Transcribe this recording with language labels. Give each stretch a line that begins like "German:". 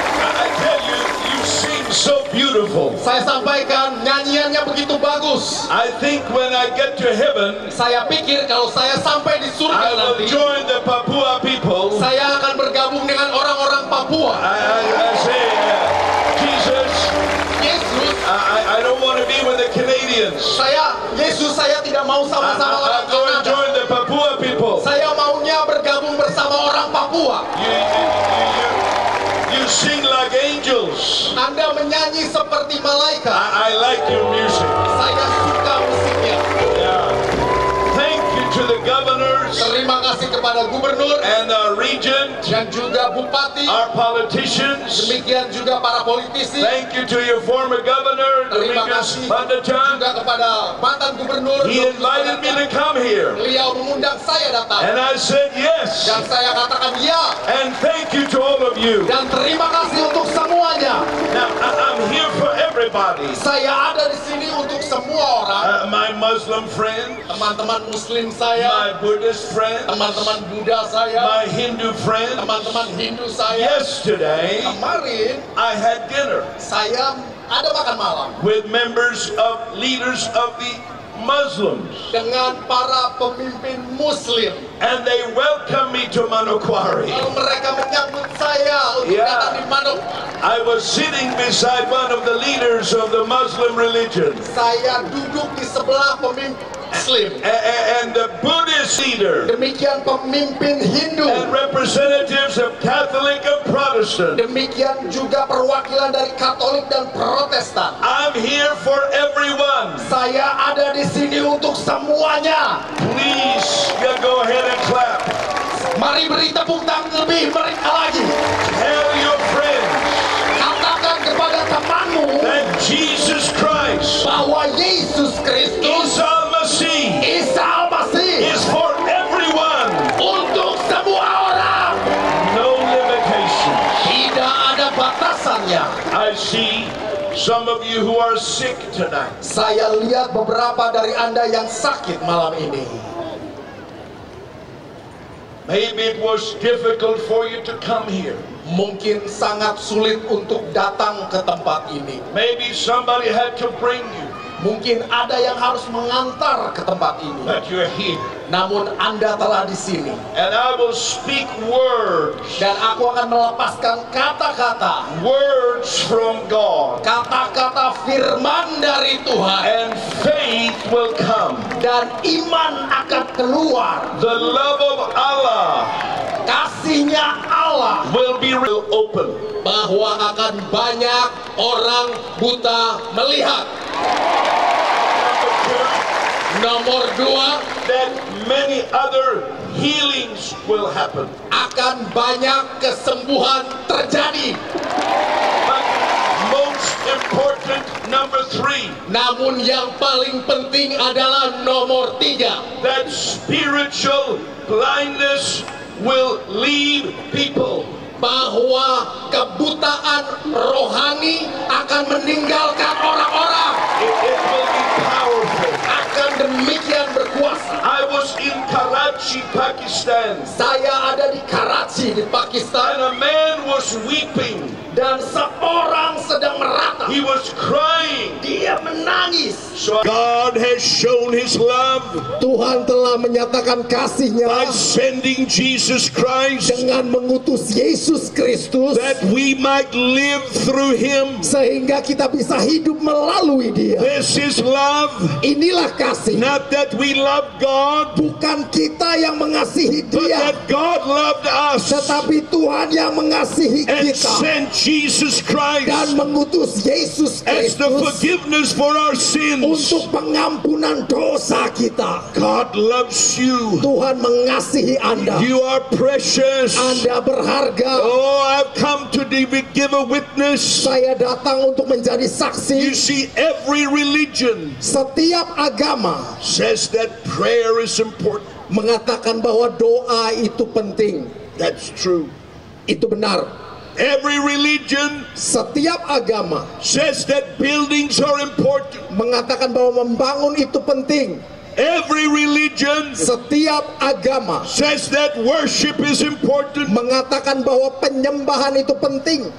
English: I tell you, you sing so beautiful.
Indonesian: Saya sampaikan nyanyiannya begitu bagus.
English: I think when I get to heaven,
Indonesian: Saya pikir kalau saya sampai di
English: I
Indonesian: surga
English: will
Indonesian: nanti,
English: join the Papua people.
Indonesian: saya akan bergabung dengan orang-orang Papua.
English: I say, Jesus,
Indonesian: Yesus,
English: I don't want to be with the Canadians.
Indonesian: Yesus saya tidak mau sama-sama orang
English: I'm going to
Indonesian: Kanada.
English: join the Papua people.
Indonesian: Saya maunya bergabung bersama orang Papua.
English: You sing like angels.
Indonesian: Anda menyanyi seperti malaikat.
English: I like your music.
Indonesian: Saya suka musiknya.
English: Yeah. Thank you to the governors
Indonesian: Terima kasih kepada gubernur
English: and our region,
Indonesian: dan juga bupati.
English: our politicians.
Indonesian: Demikian juga para politisi.
English: Thank you to your former governor,
Indonesian: Terima
English: Dominguez
Indonesian: kasih
English: Pandachan.
Indonesian: juga kepada mantan gubernur.
English: He invited me to come here,
Indonesian: Beliau mengundang saya datang.
English: and I said yes.
Indonesian: Dan saya katakan ya.
English: And thank you to all of you.
Indonesian: Dan terima kasih untuk semuanya.
English: Now, I'm here for everybody.
Indonesian: Saya ada di sini untuk semua orang.
English: My Muslim friend,
Indonesian: Teman-teman Muslim saya,
English: my Buddhist friend,
Indonesian: teman-teman Buddha saya,
English: my Hindu friend.
Indonesian: teman-teman Hindu saya.
English: Yesterday,
Indonesian: Kemarin
English: I had dinner
Indonesian: saya ada makan malam
English: with leaders of the Muslims,
Indonesian: dengan para pemimpin Muslim.
English: and they welcomed me to Manokwari.
Indonesian: Lalu mereka menyambut saya untuk Ya. datang di Manuk.
English: I was sitting beside one of the leaders of the Muslim religion,
Indonesian: Saya duduk di sebelah pemimpin Muslim.
English: and the Buddhist leader,
Indonesian: Demikian pemimpin Hindu.
English: and representatives of Catholic and Protestant.
Indonesian: Demikian juga perwakilan dari Katolik dan Protestan.
English: I'm here for everyone.
Indonesian: Saya ada di sini untuk semuanya.
English: Please go ahead and clap.
Indonesian: Mari beri tepuk tangan lebih mereka lagi.
English: Tell your friends
Indonesian: Katakan kepada temanmu
English: that Jesus Christ,
Indonesian: bahwa Yesus Kristus,
English: Isa Masih,
Indonesian: Isa Al-Masih,
English: is for everyone.
Indonesian: untuk semua orang.
English: No limitations.
Indonesian: Tidak ada batasannya.
English: I see some of you who are sick tonight.
Indonesian: Saya lihat beberapa dari Anda yang sakit malam ini.
English: Maybe it was difficult for you to come here.
Indonesian: Mungkin sangat sulit untuk datang ke tempat ini.
English: Maybe somebody had to bring you,
Indonesian: Mungkin ada yang harus mengantar ke tempat ini.
English: but you're here.
Indonesian: Namun Anda telah di sini.
English: And I will speak words,
Indonesian: Dan aku akan melepaskan kata-kata.
English: words from God,
Indonesian: Kata-kata firman dari Tuhan.
English: and faith will come.
Indonesian: Dan iman akan keluar.
English: The love of Allah
Indonesian: Kasihnya Allah.
English: will be open.
Indonesian: Bahwa akan banyak orang buta melihat. Nomor 2,
English: That many other healings will happen.
Indonesian: akan banyak kesembuhan terjadi.
English: But most important, number 3,
Indonesian: Namun yang paling penting adalah nomor 3.
English: that spiritual blindness will leave people.
Indonesian: Bahwa kebutaan rohani akan meninggalkan orang-orang.
English: It will be powerful.
Indonesian: Akan demikian berkuasa.
English: I was in Karachi, Pakistan,
Indonesian: Saya ada di Karachi di
English: and
Indonesian: Pakistan.
English: a man was weeping.
Indonesian: Dan seorang sedang meratap.
English: He was crying.
Indonesian: Dia menangis.
English: So God has shown His love
Indonesian: Tuhan telah menyatakan kasih-Nya
English: by sending Jesus Christ,
Indonesian: dengan mengutus Yesus Kristus
English: that we might live through Him.
Indonesian: sehingga kita bisa hidup melalui Dia.
English: This is love.
Indonesian: Inilah kasih.
English: Not that we loved God,
Indonesian: bukan kita yang mengasihi
English: but
Indonesian: Dia,
English: that God loved us
Indonesian: tetapi Tuhan yang mengasihi
English: and
Indonesian: kita
English: sent Jesus Christ
Indonesian: dan mengutus Yesus
English: as the
Indonesian: Kristus
English: forgiveness for our sins.
Indonesian: untuk pengampunan dosa kita.
English: God loves you.
Indonesian: Tuhan mengasihi Anda.
English: You are precious.
Indonesian: Anda berharga.
English: Oh, I've come to give a witness.
Indonesian: Saya datang untuk menjadi
English: You
Indonesian: saksi.
English: see, every religion
Indonesian: Setiap agama
English: says that prayer is important.
Indonesian: mengatakan bahwa doa itu penting.
English: That's true.
Indonesian: Itu benar.
English: Every religion
Indonesian: Setiap agama
English: says that buildings are important.
Indonesian: mengatakan bahwa membangun itu penting.
English: Every religion
Indonesian: Setiap agama
English: says that worship is important.
Indonesian: mengatakan bahwa penyembahan itu penting.